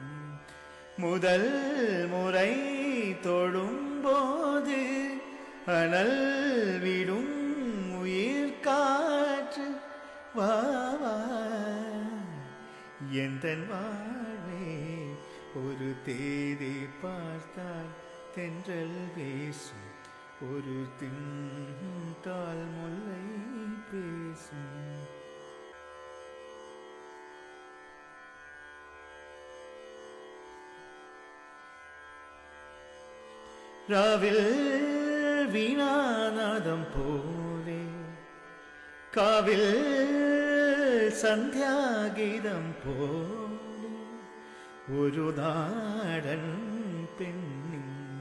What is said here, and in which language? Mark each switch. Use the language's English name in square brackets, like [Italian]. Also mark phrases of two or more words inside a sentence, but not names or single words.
[Tamil] முதல் முறை தொடும்போது அனல் விடும் உயிர் காற்று, வா எந்தன் வாழ்வே ஒரு தேதி பார்த்தால் தென்றல் வீசும், ஒரு திண்டால் முல்லை பேசும். [Malayalam] രാവിൽ വീണാനാദം പോലെ, കാവിൽ സന്ധ്യാഗീതം പോലെ, ഒരു നാടൻ പെണ്ണിൻ